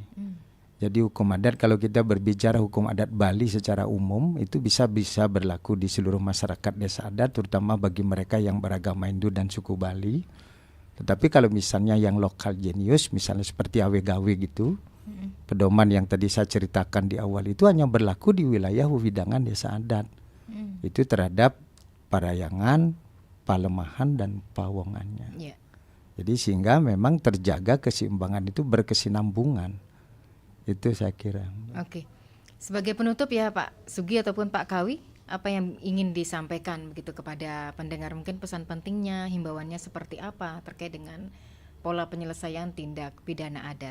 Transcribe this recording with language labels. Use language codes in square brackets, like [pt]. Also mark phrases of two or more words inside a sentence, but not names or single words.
[id] Jadi hukum adat, kalau kita berbicara hukum adat Bali secara umum, itu bisa berlaku di seluruh masyarakat desa adat, terutama bagi mereka yang beragama Hindu dan suku Bali. Tetapi kalau misalnya yang lokal jenius, misalnya seperti awe-gawe gitu, pedoman yang tadi saya ceritakan di awal itu hanya berlaku di wilayah wewidangan desa adat. Itu terhadap parayangan, palemahan, dan pawongannya. Jadi sehingga memang terjaga keseimbangan itu berkesinambungan. Itu saya kira. Oke. Sebagai penutup ya Pak Sugi ataupun Pak Kawi, apa yang ingin disampaikan begitu kepada pendengar, mungkin pesan pentingnya, himbauannya seperti apa terkait dengan pola penyelesaian tindak pidana adat?